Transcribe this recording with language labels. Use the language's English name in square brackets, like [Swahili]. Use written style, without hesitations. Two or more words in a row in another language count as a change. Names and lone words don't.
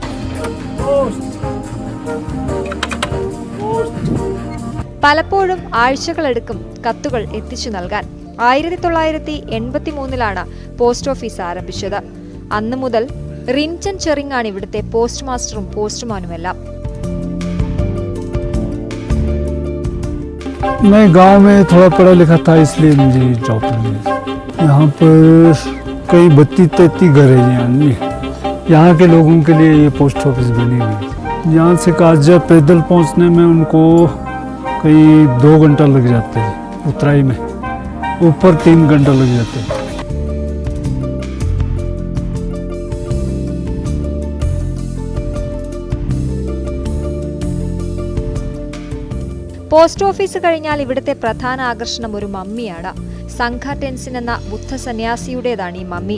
[Malayalam] പലപ്പോഴും ആഴ്ചകളെടുക്കും കത്തുകൾ എത്തിച്ചു നൽകാൻ. 1983 [English] post office [Malayalam] ആരംഭിച്ചത്. അന്നു മുതൽ റിൻചൻ ചെറിങ് ആണ് ഇവിടുത്തെ പോസ്റ്റ് മാസ്റ്ററും പോസ്റ്റ്മാനുമെല്ലാം. [Hindi] मैं गांव में थोड़ा पढ़ा लिखा था, इसलिए मुझे जॉब मिली. यहाँ पर कई 32-33 घर है. यहाँ के लोगों के लिए ये [English] post office [Hindi] बनी हुई. यहाँ से काजा पैदल पहुँचने में उनको कई 2 घंटा लग जाते हैं. उतराई में ऊपर 3 घंटा लग जाते हैं. [English] post office [Malayalam] കഴിഞ്ഞാൽ ഇവിടുത്തെ പ്രധാന ആകർഷണം ഒരു മമ്മിയാണ്. സംഘ ടെൻസിൻ എന്ന ബുദ്ധ സന്യാസിയുടേതാണ് ഈ മമ്മി.